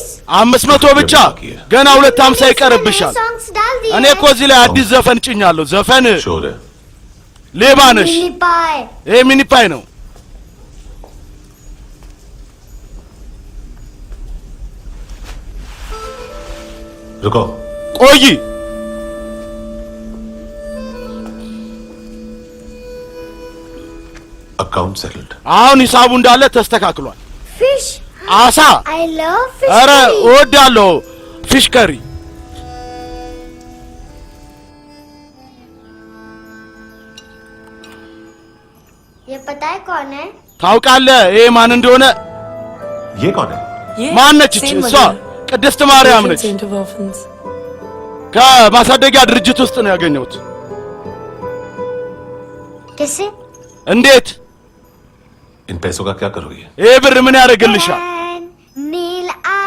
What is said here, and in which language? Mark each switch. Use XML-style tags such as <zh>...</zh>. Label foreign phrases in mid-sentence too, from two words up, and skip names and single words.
<am>500 ብቻ ገና 250 ይቀርብሻል። እኔ እኮ እዚህ ላይ አዲስ ዘፈን ጭኛለሁ። ዘፈን</am> <hi>शोर है</hi> <am>ሌባ ነሽ።</am> <en>mini pie.</en> <am>ይሄ</am> <en>mini pie</en> <am>ነው።</am> <hi>रुको</hi> <am>ቆይ</am> <en>account settled</en> <am>አሁን ሂሳቡ እንዳለ ተስተካክሏል።</am> <hi>फिश।</hi> <am>አሳ</am> <en>I love fish.</en> <am>ኧረ እወዳለሁ</am> <en>fish curry።</en> <hi>ये पता है कौन है?</hi> <am>ታውቃለህ ይሄ ማን እንደሆነ?</am> <hi>ये कौन है</hi> <am>ማነች እቺ? እሷ ቅድስት ማርያም ነች። ከማሳደጊያ ድርጅት ውስጥ ነው ያገኘሁት።</am> <hi>कैसे?</hi> <am>እንዴት?</am> <hi>इन पैसों का क्या करोगे</hi> <am>ይሄ ብር ምን ያደርግልሻል?</am> <en>nail art</en>